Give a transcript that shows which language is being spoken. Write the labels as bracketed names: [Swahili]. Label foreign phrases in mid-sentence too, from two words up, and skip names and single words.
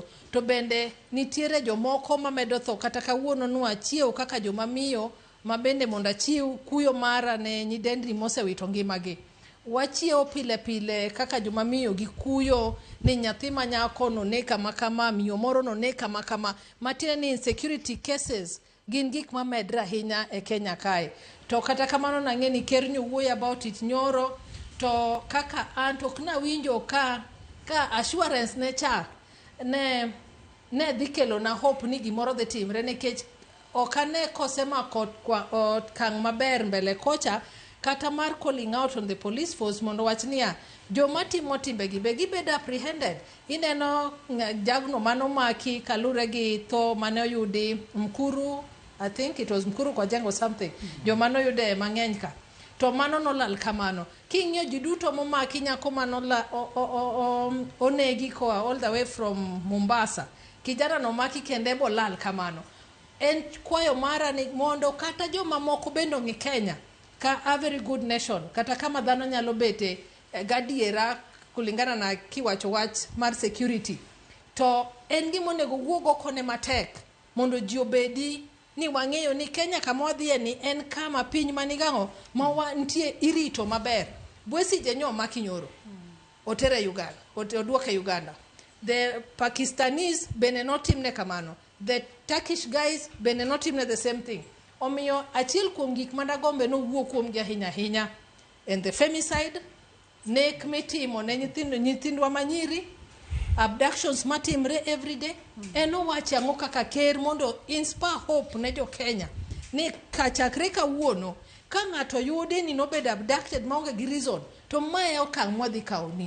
[Luo (Kenya and Tanzania)] To bende nitiere jomoko mamedo tho kata kawuono nwachiew kaka joma miyo ma bende mondo achiw kuyo mara ne nyidendni mosewito ngimagi. Wachiew pile pile kaka joma miyo gi kuyo ni nyathi ma nyako none kama kama, miyo moro none kama kama. Matiende ni [English] insecurity cases [Luo (Kenya and Tanzania)] gin gik ma medra ahinya e Kenya kae. To kata kamano nang'e ni ker wuoyo [English] about it [Luo (Kenya and Tanzania)] nyoro, to kaka an to ok nawinjo ka assurance ne cha ne dhi kelo na hope ni gimoro dhi timre, nikech ok ane kosemako okang' maber mbele kocha kata mar [English] calling out on the police force [Luo (Kenya and Tanzania)] mondo wach niya joma timo timbegi be gibed apprehended. Ineno jagno manomaki kalure gi tho mane oyudi Mkuru, [English] I think it was Mkuru kwa jengo something, [Luo (Kenya and Tanzania)] joma noyude mang'eny ka, to mano nolal kamano. King'iyo ji duto momaki nyako onegi koa [English] all the way from Mombasa, [Luo (Kenya and Tanzania)] kijana no maki kende bolal kamano. En kwayo mara ni mondo kata joma moko bendo ng'i Kenya ka [English] a very good nation, [Luo (Kenya and Tanzania)] kata kama dhano nyalo bete gadiera kulingana na kiwacho wach mar security, to en gima onego wuogo kone matek mondo ji obedi ni wang'eyo ni Kenya kama wadhiye ni en kama piny manigang'o ma wantie irito maber. Bwesije nyo maki nyoro otere Uganda, oduoke Uganda. The Pakistanis bene notimne kamano, [English] the Turkish guys [Luo (Kenya and Tanzania)] bene notimne [English] the same thing. [Luo (Kenya and Tanzania)] Omiyo achiel kuom gik madagombe no wuok kuom gi ahinya ahinya [English] and the femicide, [Luo (Kenya and Tanzania)] nek mitimo ne nyithindwa manyiri, abductions matimre everyday. Eno wache ang'o kaka ker mondo [English] inspire hope [Luo (Kenya and Tanzania)] ne jo Kenya ni kachakre kawuono ka ng'ato yudi ni nobedo abducted maonge gi reason, to mae okang' mwadhi kaoni.